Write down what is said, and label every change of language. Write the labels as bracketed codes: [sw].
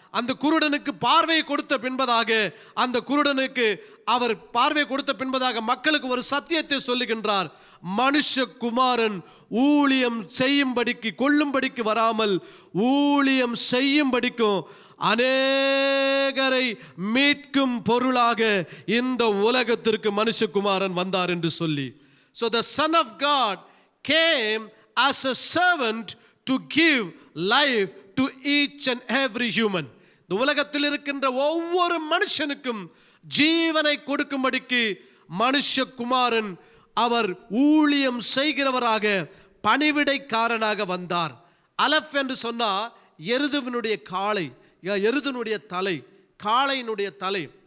[ta] அந்த குருடனுக்கு பார்வையை கொடுத்த பின்பதாக, அந்த குருடனுக்கு அவர் பார்வை கொடுத்த பின்பதாக மக்களுக்கு ஒரு சத்தியத்தை சொல்லுகின்றார். மனுஷகுமாரன் ஊழியம் செய்யும்படிக்கு, கொல்லும்படிக்கு வராமல் ஊழியம் செய்யும்படிக்கும் அநேகரை மீட்கும் பொருளாக இந்த உலகத்திற்கு மனுஷகுமாரன் வந்தார் என்று சொல்லி. [en] So the Son of God came as a servant to give life to each and every human. [ta] இந்த உலகத்தில் இருக்கின்ற ஒவ்வொரு மனுஷனுக்கும் ஜீவனை கொடுக்கும்படிக்கு மனுஷகுமாரன் அவர் ஊழியம் செய்கிறவராக, பணிவிடைக்காரனாக வந்தார். அலஃப் என்று சொன்னா எருதுவினுடைய காளை, எருதுனுடைய தலை, காளையினுடைய தலை.